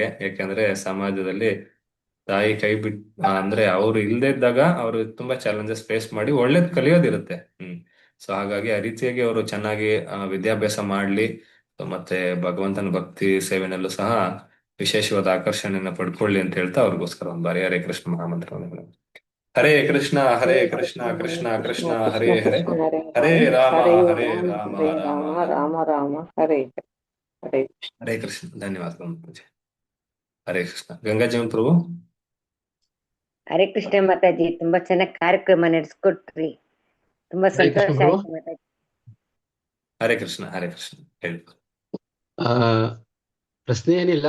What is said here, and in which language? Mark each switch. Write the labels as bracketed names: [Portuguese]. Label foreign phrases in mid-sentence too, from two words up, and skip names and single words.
[Kannada] ಯಾಕಂದ್ರೆ ಸಮಾಜದಲ್ಲಿ ತಾಯಿ ಕೈ ಬಿಟ್ ಅಂದ್ರೆ ಅವ್ರು ಇಲ್ದೇ ಇದ್ದಾಗ ಅವ್ರು ತುಂಬಾ [English] challenges face [Kannada] ಮಾಡಿ ಒಳ್ಳೇದ್ ಕಲಿಯೋದಿರುತ್ತೆ. ಸೊ ಹಾಗಾಗಿ ಆ ರೀತಿಯಾಗಿ ಅವರು ಚೆನ್ನಾಗಿ ವಿದ್ಯಾಭ್ಯಾಸ ಮಾಡ್ಲಿ, ಮತ್ತೆ ಭಗವಂತನ ಭಕ್ತಿ ಸೇವೆನಲ್ಲೂ ಸಹ ವಿಶೇಷವಾದ ಆಕರ್ಷಣೆಯನ್ನ ಪಡ್ಕೊಳ್ಳಿ ಅಂತ ಹೇಳ್ತಾ ಅವ್ರಿಗೋಸ್ಕರ ಒಂದು ಬಾರಿ ಹರೇ ಕೃಷ್ಣ ಮಹಾಮಂತ್ರವನ್ನು. [Sanskrit] ಹರೇ ಕೃಷ್ಣ ಕೃಷ್ಣ ಕೃಷ್ಣ ಹರೇ ಹರೇ, ಹರೇ ರಾಮ ರಾಮ ರಾಮ ರಾಮ ಹರೇ ಹರೇ. ಹರೇ ಕೃಷ್ಣ. [Kannada] ಧನ್ಯವಾದಗಳು ಮಾತಾಜಿ. [Sanskrit] ಹರೇ ಕೃಷ್ಣ. [Kannada] ಗಂಗಾಜೀವನ್ ಪ್ರಭು. [Sanskrit] ಹರೇ ಕೃಷ್ಣ [Kannada] ಮಾತಾಜಿ, ತುಂಬಾ ಚೆನ್ನಾಗಿ ಕಾರ್ಯಕ್ರಮ ನಡೆಸ್ಕೊಟ್ರಿ. ತುಂಬಾ ಸಂತೋಷ ಆಯ್ತು ಮಾತಾಜಿ. [Sanskrit] ಹರೇ ಕೃಷ್ಣ [Kannada] ಹೇಳಿ. ಪ್ರಶ್ನೆ ಏನಿಲ್ಲ.